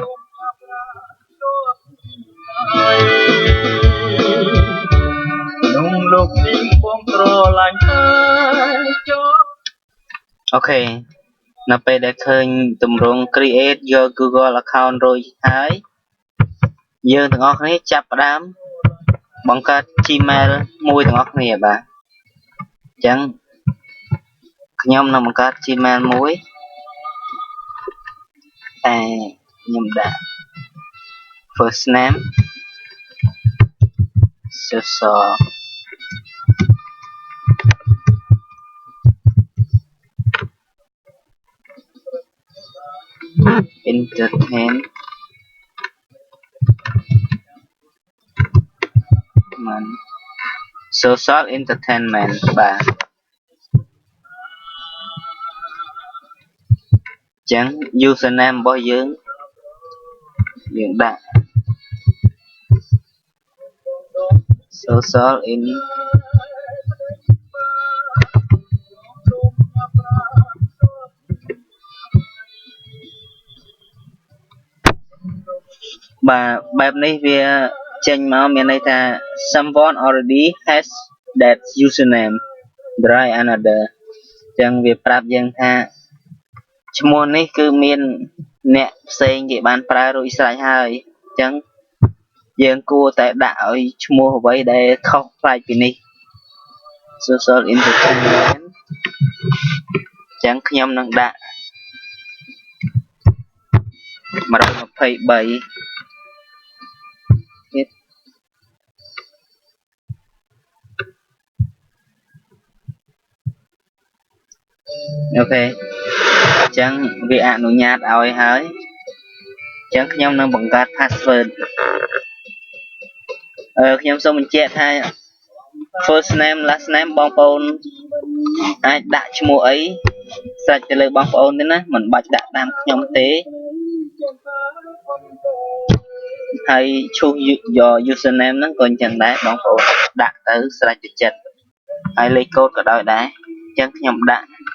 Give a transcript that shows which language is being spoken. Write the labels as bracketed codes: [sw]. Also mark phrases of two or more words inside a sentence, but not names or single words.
[km] ក្នុងលោកនេះបងស្រឡាញ់តែចូលអូខេនៅពេលដែលឃើញទម្រង់ [en] Create your Google account [km] រួចហើយយើងទាំងអស់គ្នាចាប់ផ្ដើមបង្កើត Gmail មួយទាំងអស់គ្នាបាទអញ្ចឹងខ្ញុំនឹងបង្កើត Gmail មួយ តែខ្ញុំដាក់ [en] first name social entertainment social entertainment បាទ [km] អញ្ចឹង username របស់យើងដាក់ [en] social in [km] បាទបែបនេះវា ចេញមកមានន័យថា [en] someone already has that username try another [km] អញ្ចឹងវាប្រាប់យើងថាឈ្មោះនេះគឺមានអ្នកផ្សេងគេបានប្រើរួចស្រេចហើយអញ្ចឹងយើងគួរតែដាក់ឲ្យឈ្មោះអ្វីដែលខុសប្លែកពីនេះ [en] social entertainment [km] អញ្ចឹងខ្ញុំនឹងដាក់ 123អូខេអញ្ចឹងវាអនុញ្ញាតឲ្យហើយអញ្ចឹងខ្ញុំនឹងបង្កើត password ខ្ញុំសូមបញ្ជាក់ថា [en] first name last name [km] បងប្អូនអាចដាក់ឈ្មោះអីស្រេចទៅលើបងប្អូនទេណាមិនបាច់ដាក់តាមខ្ញុំទេហើយ [en] choose your username [km] ហ្នឹងក៏អញ្ចឹងដែរបងប្អូនដាក់ទៅស្រេចទៅចិត្តហើយលេខកូដក៏ដោយដែរអញ្ចឹងខ្ញុំដាក់